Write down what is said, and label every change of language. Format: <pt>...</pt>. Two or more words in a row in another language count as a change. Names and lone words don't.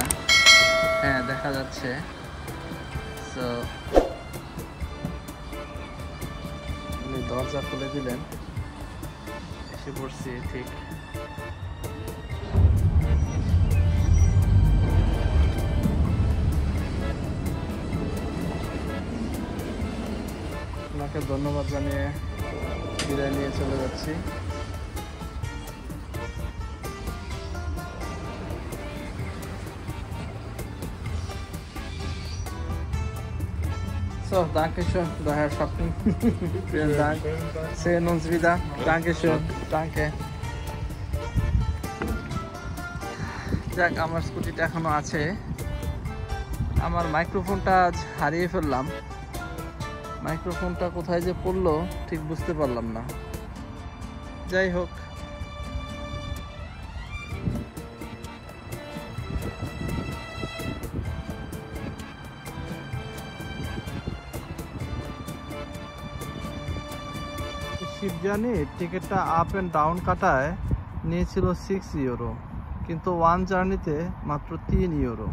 <bn>হ্যাঁ, দেখা যাচ্ছে। সো উনি দরজা খুলে দিলেন, এসে পড়ছি ঠিক। আপনাকে ধন্যবাদ জানিয়ে বিদায় নিয়ে চলে যাচ্ছি।</bn> <de>So, danke schön, daher Shopping. Vielen Dank. Sehen uns wieder. Danke schön. Danke.</de> <bn>যাক, আমার স্কুটিটা এখনো আছে। আমার মাইক্রোফোনটা আজ হারিয়ে ফেললাম। মাইক্রোফোনটা কোথায় যে পড়লো ঠিক বুঝতে পারলাম না। যাই হোক, শিবজানির টিকিটটা</bn> <en>up and down</en> <bn>কাটায় নিয়েছিল 6 ইউরো, কিন্তু</bn> <en>one journey</en> <bn>মাত্র 3 ইউরো।</bn>